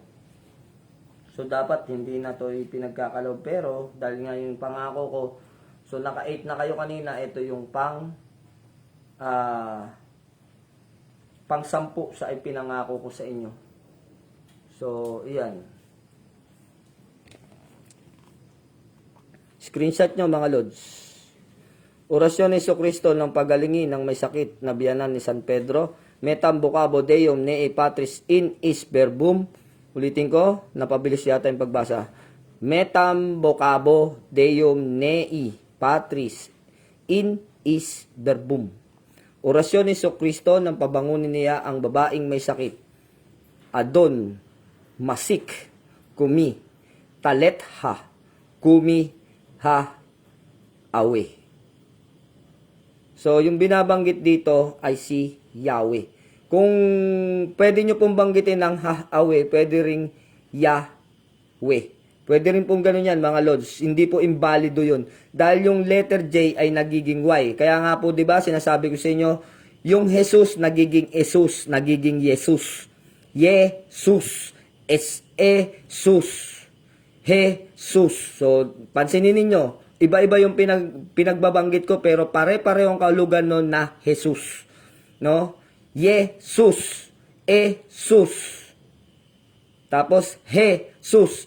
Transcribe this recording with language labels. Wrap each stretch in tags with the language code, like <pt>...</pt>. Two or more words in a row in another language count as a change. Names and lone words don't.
<tl>So dapat hindi na to ipinagkakalob, pero dahil nga yung pangako ko, so naka 8 na kayo kanina, ito yung pang 10 sa ipinangako ko sa inyo. So iyan. Screenshot nyo mga Lods. Orasyon ni Jesucristo ng pagalingin ng may sakit na biyanan ni San Pedro.</tl> <la>Metam vocabo Deum nei patris in is verbum.</la> <tl>Ulitin ko, napabilis yata yung pagbasa.</tl> <la>Metam vocabo Deum nei patris in is verbum.</la> <tl>Orasyon ni Jesucristo ng pabangunin niya ang babaeng may sakit. Adon masik kumi taletha kumi ha awe. So, yung binabanggit dito ay si Yahweh. Kung pwede nyo pong banggitin ng Yahweh, pwede ring Yahweh. Pwede rin pong ganun yan, mga Lods. Hindi po invalido yun. Dahil yung letter J ay nagiging Y. Kaya nga po, di ba, sinasabi ko sa inyo, yung Jesus nagiging Jesus, nagiging Jesus. Jesus. Es-e-sus. Jesus. So, pansinin ninyo, iba-iba yung pinagbabanggit ko, pero pare-parehong kaulugan nun na Jesus. No? Jesus. Jesus. Tapos, Jesus.</tl>